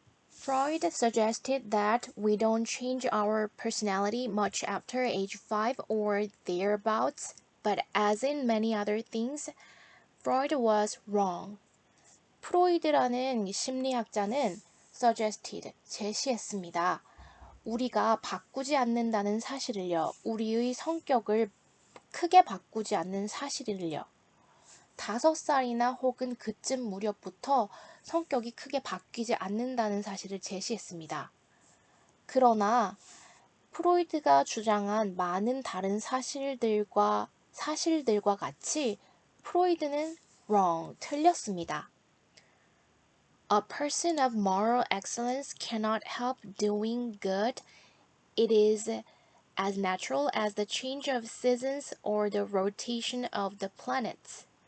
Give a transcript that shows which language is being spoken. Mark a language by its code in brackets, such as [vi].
[en] Freud suggested that we don't change our personality much after age 5 or thereabouts, but as in many other things, Freud was wrong. [ko] 프로이드라는 심리학자는 suggested, 제시했습니다. 우리가 바꾸지 않는다는 사실을요. 우리의 성격을 크게 바꾸지 않는 사실을요. 5살이나 혹은 그쯤 무렵부터 성격이 크게 바뀌지 않는다는 사실을 제시했습니다. 그러나 프로이드가 주장한 많은 다른 사실들과 같이 프로이드는 wrong, 틀렸습니다. [en] A person of moral excellence cannot help doing good. It is as natural as the change of seasons or the rotation of the planets.